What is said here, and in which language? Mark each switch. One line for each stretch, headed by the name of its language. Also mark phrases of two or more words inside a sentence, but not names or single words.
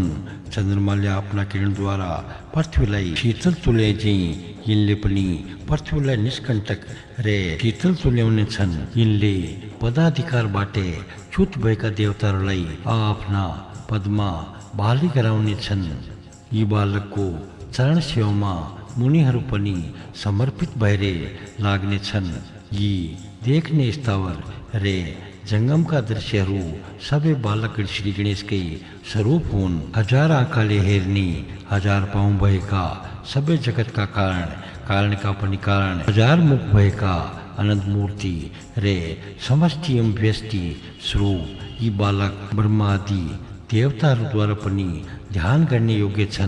Nepali: चन्द्रमाले आफ्ना किरणद्वारा पृथ्वीलाई शीतल तुल्याए झैँ यिनले पनि पृथ्वीलाई निष्कण्टक रे शीतल तुल्याउने छन्। यिनले पदाधिकारबाट च्युत भएका देवताहरूलाई आफ्ना पदमा बहाली गराउने छन्। यी बालकको चरण सेवामा मुनिहरू पनि समर्पित भएर लाग्ने छन्। यी देखने स्थावर रे जंगम का दृश्यहरू सबै बालक श्री गणेशकै स्वरूप हुन्। हजार आँखाले हेर्ने, हजार पाउँ भएका, सबै जगतका कारण, कारणका पनि कारण, हजार मुख भएका अनन्त मूर्ति रे समष्टि एवं व्यष्टि स्वरूप यी बालक ब्रह्मा आदि देवताहरूद्वारा पनि ध्यान गर्ने योग्य छन्।